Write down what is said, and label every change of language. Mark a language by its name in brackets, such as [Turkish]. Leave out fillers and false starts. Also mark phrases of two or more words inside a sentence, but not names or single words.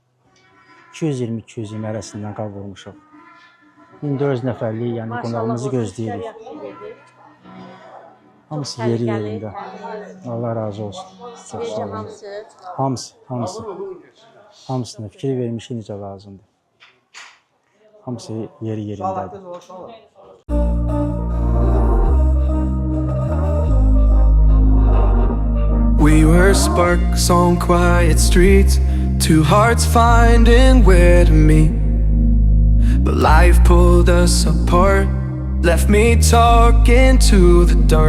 [Azerbaijani] 220 arasından qal vurmuşuq. 1400 nəfərlik, yəni qonağımızı gözləyirik. Hamısı yeri yerində. Allah razı olsun. Çox sağ olun. Hamısı. Hamısına fikir vermişik necə lazımdır. Hamısı yeri yerindədir. [English] We were sparks on quiet streets, two hearts finding where to meet. But life pulled us apart, left me talking to the dark.